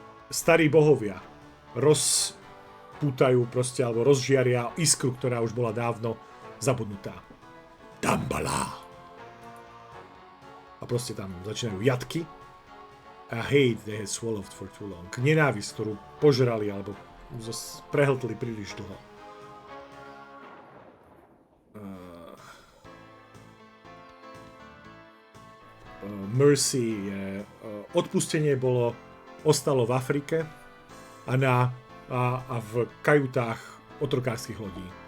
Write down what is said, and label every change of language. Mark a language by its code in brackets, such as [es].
[sk] Starí bohovia rozpútajú proste, alebo rozžiaria iskru, ktorá už bola dávno zabudnutá. Dambala! A proste tam začínajú jatky [en] A hate they had swallowed for too long. [sk] Nenávisť, ktorú požrali alebo prehltli príliš dlho. Mercy je... Odpustenie ostalo v Afrike a v kajutách otrokárskych lodí.